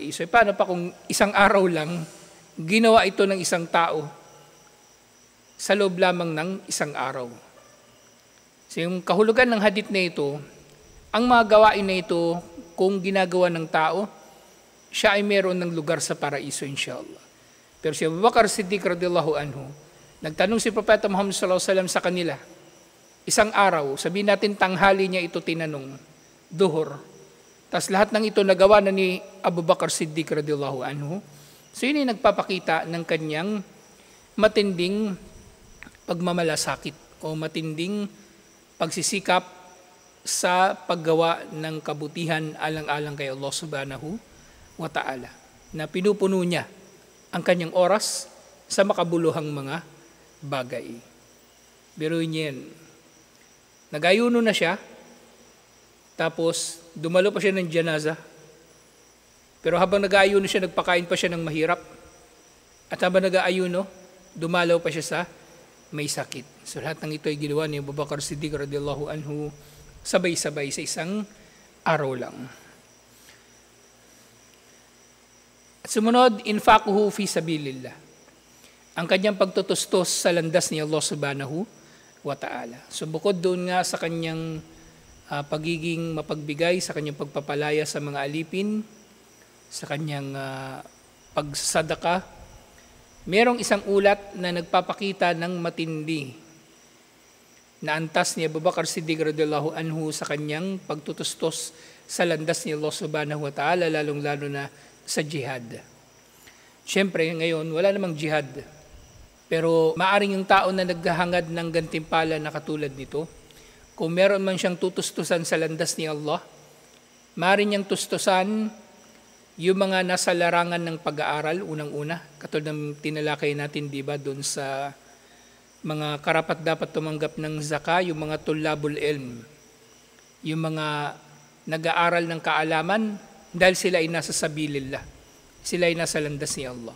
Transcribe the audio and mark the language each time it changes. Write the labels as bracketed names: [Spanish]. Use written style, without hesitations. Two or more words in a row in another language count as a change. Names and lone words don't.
[Filipino] E paano pa kung isang araw lang, ginawa ito ng isang tao sa loob lamang ng isang araw? So yung kahulugan ng hadith na ito, ang mga gawain na ito kung ginagawa ng tao, siya ay meron ng lugar sa paraiso [Arabic] إن شاء الله. [Filipino] Pero si Abu Bakar Siddiq [Arabic] رضي الله عنه, [Filipino] nagtanong si Propeta Muhammad [Arabic] صلى الله عليه وسلم [Filipino] sa kanila, isang araw, sabihin natin tanghali niya ito tinanong, duhur. Tas lahat ng ito nagawa na ni Abu Bakar Siddiq [Arabic] رضي الله عنه. [Filipino] So yun ay nagpapakita ng kanyang matinding pagmamalasakit o matinding pagsisikap sa paggawa ng kabutihan alang-alang kay Allah [Arabic] سبحانه وتعالى, [Filipino] na pinupuno niya ang kanyang oras sa makabuluhang mga bagay. Biruin niya yan. Nag-ayuno na siya, tapos dumalo pa siya ng janaza, pero habang nag-aayuno siya, nagpakain pa siya ng mahirap. At habang nag-aayuno, dumalaw pa siya sa may sakit. So lahat ng ito ay ginawa ni Abu Bakar Siddiq [Arabic] رضي الله عنه [Filipino] sabay-sabay sa isang araw lang. At sumunod, [Arabic] إنفاقه في سبيل الله. [Filipino] Ang kanyang pagtutustos sa landas ni Allah [Arabic] سبحانه وتعالى. [Filipino] So bukod doon nga sa kanyang pagiging mapagbigay, sa kanyang pagpapalaya sa mga alipin, sa kanyang pagsadaka, merong isang ulat na nagpapakita ng matindi na antas ni Abu Bakar Siddiq [Arabic] رضي الله عنه [Filipino] sa kanyang pagtutustos sa landas ni Allah [Arabic] سبحانه وتعالى, [Filipino] lalong-lalo na sa jihad. Siyempre, ngayon, wala namang jihad. Pero maaring yung tao na naghahangad ng gantimpala na katulad nito, kung meron man siyang tutustusan sa landas ni Allah, maaring niyang tustusan yung mga nasa larangan ng pag-aaral, unang-una, katulad ng tinalakay natin, di ba, doon sa mga karapat dapat tumanggap ng zaka, yung mga [Arabic] طلاب العلم, [Filipino] yung mga nag-aaral ng kaalaman, dahil sila ay nasa sabilillah, sila ay nasa landas ni Allah.